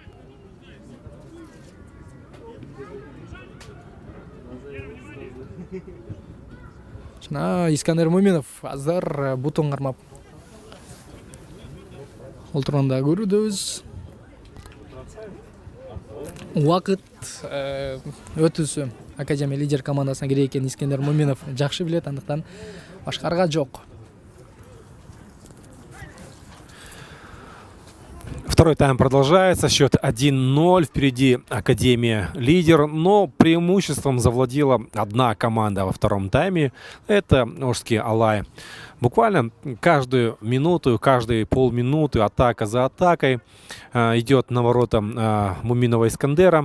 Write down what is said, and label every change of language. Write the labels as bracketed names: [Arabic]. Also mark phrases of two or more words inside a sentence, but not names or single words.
[Kyrgyz] Жана Искандер Муминов азыр бутун кармап олтурганда көрүүбүз. Убакыт өтүүсү Академия лидер командасына керек экенин Искандер Муминов жакшы билет, андыктан башкарга жок. [Russian] Второй тайм продолжается. Счет 1-0. Впереди Академия лидер. Но преимуществом завладела одна команда во втором тайме. Это Ошские Алай. Буквально каждую минуту, каждые полминуты атака за атакой идет на ворота Муминова Искандера.